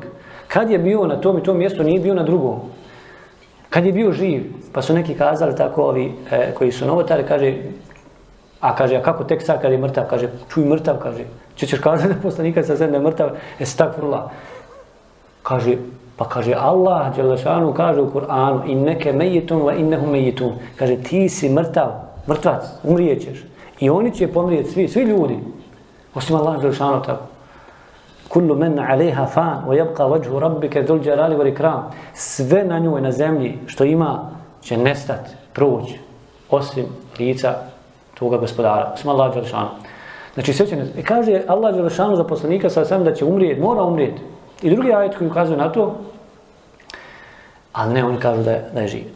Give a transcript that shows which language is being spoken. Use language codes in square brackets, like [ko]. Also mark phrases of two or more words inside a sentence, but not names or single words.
[bs] Kad je bio na tom i tom mjestu, nije bio na drugom. Kad je bio živ, pa su neki kazali tako ovi koji su novotari, kaže, a kako tek sad kad je mrtav, kaže, čuj mrtav, kaže, ćeš kazati da poslanika sa sve da je mrtav, estagfirullah. Kaže, pa kaže, Allah dželešanu kaže u Kur'anu, [ar] إنك ميت وإنه ميت. [bs] Kaže, ti si mrtvac, umrijećeš. I oni će pomrijeti, svi ljudi. Osim Allah dželešanu tako. [ar] كل من عليها فان ويبقى وجه ربك ذو الجلال والإكرام. [bs] Sve na njoj na zemlji što ima će nestati, proći, osim lica toga gospodara. Osim Allah dželešanu. Znači sve će nestati. I kaže Allah dželešanu za poslanika sa sam da će umrijeti, mora umrijeti. I drugi ajet koji ukazuju na to, ali ne, oni kažu da je živ.